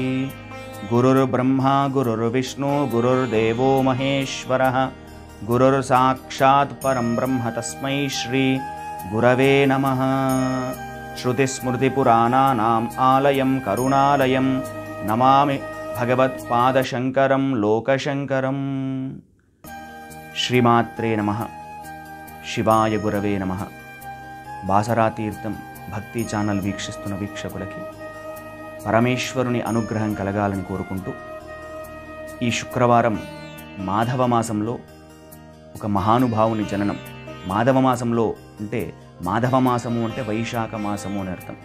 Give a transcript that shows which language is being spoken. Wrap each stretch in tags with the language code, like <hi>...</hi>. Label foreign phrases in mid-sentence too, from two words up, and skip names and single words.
<sa>गुरुर्ब्रह्मा गुरुर्विष्णु गुरुर्देवो महेश्वरः गुरुर्साक्षात् परं ब्रह्म तस्मै श्री गुरवे नमः। श्रुतिस्मृतिपुराणानाम् आलयं करुणालयं नमामि भगवत्पादशङ्करं लोकशङ्करम्। श्रीमात्रे नमः। शिवाय गुरवे नमः।</sa> <te>బాసరాతీర్థం భక్తి ఛానల్ వీక్షిస్తున్న వీక్షకులకి పరమేశ్వరుని అనుగ్రహం కలగాలని కోరుకుంటూ ఈ శుక్రవారం మాధవ మాసంలో ఒక మహానుభావుని జననం. మాధవ మాసంలో అంటే మాధవ మాసము అంటే వైశాఖ మాసము అని అర్థం.</te>